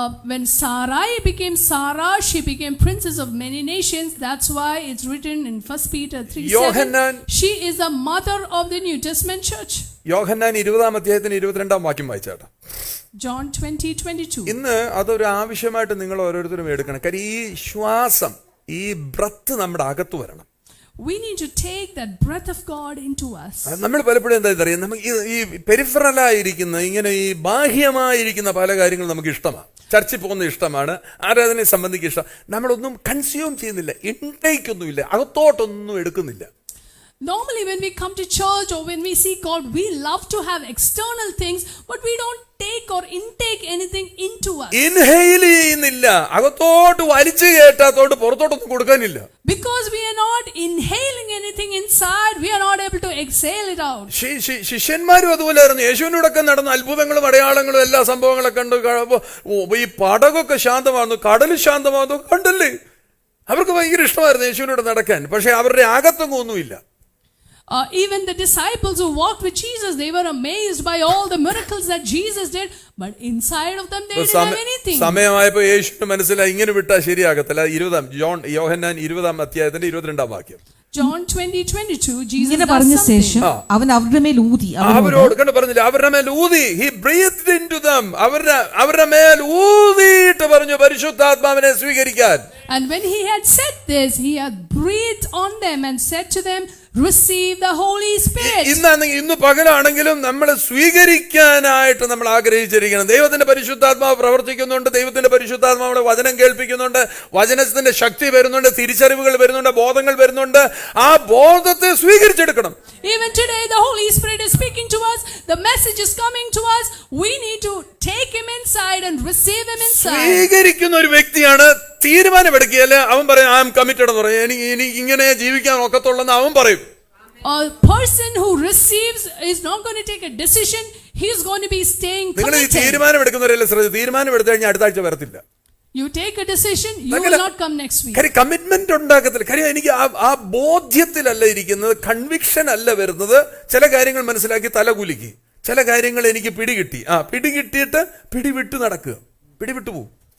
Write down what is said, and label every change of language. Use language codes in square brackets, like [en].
[en] When Sarai became Sarah, she became princess of many nations. That's why it's written in 1 Peter 3:7. She is the mother of the New Testament church. [ml] യോഹന്നാൻ 20-ാം അധ്യായത്തിന് 22-ാം വാക്യം വായിച്ചാട്ടെ. [en] John 20:22. [ml] ഇന്ന് അതൊരു ആവശ്യമായിട്ട് നിങ്ങൾ ഓരോരുത്തരും എടുക്കണം. കാര്യം ഈ ശ്വാസം, ഈ ബ്രത്ത് നമ്മുടെ അകത്ത് വരണം. [en] We need to take that breath of God into us. [ml] നമ്മൾ പലപ്പോഴും എന്താ അറിയാം, നമുക്ക് ഈ പെരിഫറലായിരിക്കുന്ന ഇങ്ങനെ ഈ ബാഹ്യമായിരിക്കുന്ന പല കാര്യങ്ങളും നമുക്ക് ഇഷ്ടമാണ്. ചർച്ചിൽ പോകുന്ന ഇഷ്ടമാണ്, ആരാധനയെ സംബന്ധിക്കുന്ന ഇഷ്ടം. നമ്മളൊന്നും കൺസ്യൂം ചെയ്യുന്നില്ല, ഇൻടേക്ക് ഒന്നുമില്ല, അകത്തോട്ടൊന്നും എടുക്കുന്നില്ല. [en] Normally when we come to church or when we see God, we love to have external things, but we don't take or intake anything into us. [ml] Inhale ചെയ്യുന്നില്ല, അകത്തോട്ട് വലിച്ചു കയറ്റാത്തോട്ട് പുറത്തോട്ടൊന്നും കൊടുക്കാനില്ല. [en] Because we are not inhaling anything inside, we are not able to exhale it out. [ml] ശിഷ്യന്മാരും അതുപോലെയായിരുന്നു. യേശുവിനോടൊക്കെ നടന്ന അത്ഭുതങ്ങളും അടയാളങ്ങളും എല്ലാ സംഭവങ്ങളൊക്കെ കണ്ടു, ഈ പടകൊക്കെ ശാന്തമാകുന്നു, കടൽ ശാന്തമാകുന്നു കണ്ടല്ലേ. അവർക്ക് ഭയങ്കര ഇഷ്ടമായിരുന്നു യേശുവിനോട് നടക്കാൻ. പക്ഷെ അവരുടെ അകത്തൊന്നും ഒന്നുമില്ല. [en] Even the disciples who walked with Jesus, they were amazed by all the miracles that Jesus did, but inside of them they didn't have anything. [ml] സമയമായപ്പോൾ യേശുവിന് മനസ്സിലായി ഇങ്ങനെ വിട്ടാൽ ശരിയാകത്തില്ല. യോഹന്നാൻ 20-ാം അധ്യായത്തിന്റെ 22-ാം വാക്യം. [en] John 20:22. Jesus [ml] ഇങ്ങനെ പറഞ്ഞ ശേഷം അവൻ അവരുടെ മേൽ ഊതി, അവരോട് കണ്ടു പറഞ്ഞില്ല, അവരുടെ മേൽ ഊതി. [en] He breathed into them. [ml] അവരുടെ മേൽ ഊതിയിട്ട് പറഞ്ഞു പരിശുദ്ധാത്മാവിനെ സ്വീകരിക്കാൻ. [en] And when he had said this, he had breathed on them and said to them, receive the Holy Spirit. [ml] ഇന്ന് പകലാണെങ്കിലും നമ്മൾ സ്വീകരിക്കാനായിട്ട് നമ്മൾ ആഗ്രഹിച്ചിരിക്കണം. ദൈവത്തിന്റെ പരിശുദ്ധാത്മാവ് പ്രവർത്തിക്കുന്നുണ്ട്, ദൈവത്തിന്റെ പരിശുദ്ധാത്മാവിടെ വചനം കേൾപ്പിക്കുന്നുണ്ട്, വചനത്തിന്റെ ശക്തി വരുന്നുണ്ട്, തിരിച്ചറിവുകൾ വരുന്നുണ്ട്, ബോധങ്ങൾ വരുന്നുണ്ട്. ആ ബോധത്തെ സ്വീകരിച്ചെടുക്കണം. [en] Even today the Holy Spirit is speaking to us, the message is coming to us, we need to take him inside and receive him inside. [ml] സ്വീകരിക്കുന്ന ഒരു വ്യക്തിയാണ് തീരുമാനമെടുക്കിയാല് അവൻ പറയും [en] I am committed [ml] എന്ന് പറയും, എനിക്ക് ഇങ്ങനെ ജീവിക്കാൻ ഒക്കത്തുള്ളെന്ന് അവൻ പറയും. [en] A person who receives is not going to take a decision, he is going to be staying committed. [ml] നിങ്ങൾ ഈ തീരുമാനമെടുക്കുന്നവരല്ലേ ശ്രദ്ധിച്ചു, തീരുമാനമെടുത്തു കഴിഞ്ഞാൽ അടുത്ത ആഴ്ച വരത്തില്ല. [en] You take a decision, you will not come next week. [ml] കാര്യം കമ്മിറ്റ്മെന്റ് ഉണ്ടാക്കത്തില്ല. കാര്യം എനിക്ക് ആ ബോധ്യത്തിലല്ല ഇരിക്കുന്നത്, കൺവിക്ഷൻ അല്ല വരുന്നത്. ചില കാര്യങ്ങൾ മനസ്സിലാക്കി തലകുലുക്കി, ചില കാര്യങ്ങൾ എനിക്ക് പിടികിട്ടി, പിടികിട്ടിയിട്ട് പിടിവിട്ടു നടക്കുക, പിടിവിട്ടു പോകും.